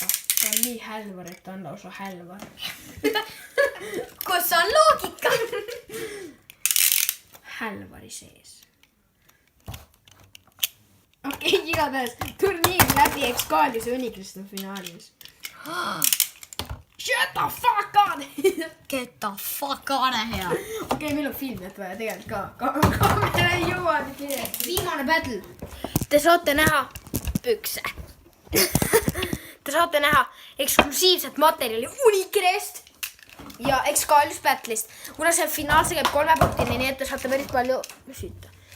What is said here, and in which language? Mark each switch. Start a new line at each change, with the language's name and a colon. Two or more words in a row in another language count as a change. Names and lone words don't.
Estonian: Ta on nii hälvar, et ta on lausa hälvar. Kus on loogika? Hälvari sees. Okei, igatahes turniir läbi X-Kaljuse Unikrist on finaalis.
English: Shut the fuck on! Get the fuck out of here.
Estonian: Okei, meil on filmijat vaja tegelikult ka. Kaamera ei jõua nii kiiresti. Viimane battle. Te saate näha pükse. Te saate näha eksklusiivset materjali Unikrist ja X-Kaljus battle'ist. Kuna see finaal, see käib 3 punktini, nii et te saate päris palju süüta.